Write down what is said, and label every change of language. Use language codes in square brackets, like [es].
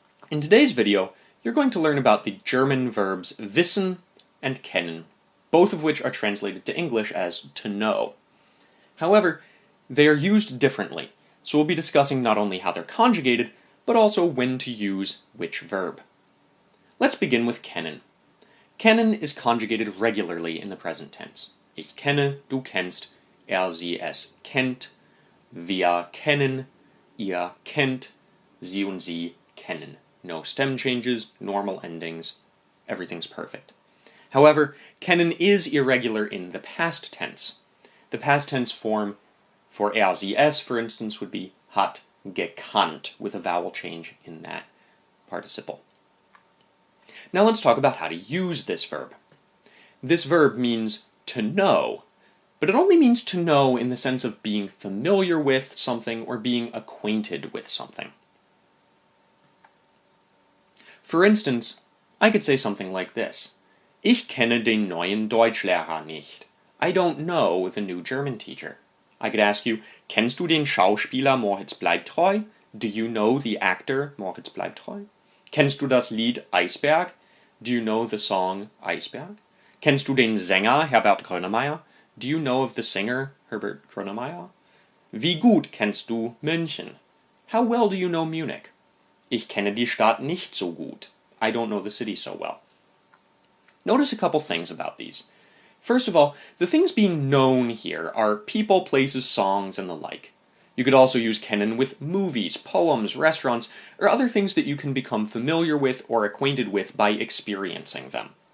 [en] In today's video, you're going to learn about the German verbs wissen and kennen, both of which are translated to English as to know. However, they are used differently, so we'll be discussing not only how they're conjugated, but also when to use which verb. Let's begin with kennen. Kennen is conjugated regularly in the present tense. [de] Ich kenne, du kennst, sie es kennt, wir kennen, ihr kennt, sie und sie kennen. [en] No stem changes, normal endings, everything's perfect. However, kennen is irregular in the past tense. The past tense form for sie es, for instance, would be hat gekannt, with a vowel change in that participle. Now let's talk about how to use this verb. This verb means to know, but it only means to know in the sense of being familiar with something or being acquainted with something. For instance, I could say something like this. [de] Ich kenne den neuen Deutschlehrer nicht. [en] I don't know the new German teacher. [de] I could ask you, kennst du den Schauspieler Moritz bleibt treu? [en] Do you know the actor Moritz bleibt treu? [de] Kennst du das Lied Eisberg? [en] Do you know the song Eisberg? [de] Kennst du den Sänger Herbert Grönemeyer? [en] Do you know of the singer Herbert Grönemeyer? [de] Wie gut kennst du München? [en] How well do you know Munich? [de] Ich kenne die Stadt nicht so gut. [en] I don't know the city so well. Notice a couple things about these. First of all, the things being known here are people, places, songs, and the like. You could also use kennen with movies, poems, restaurants, or other things that you can become familiar with or acquainted with by experiencing them.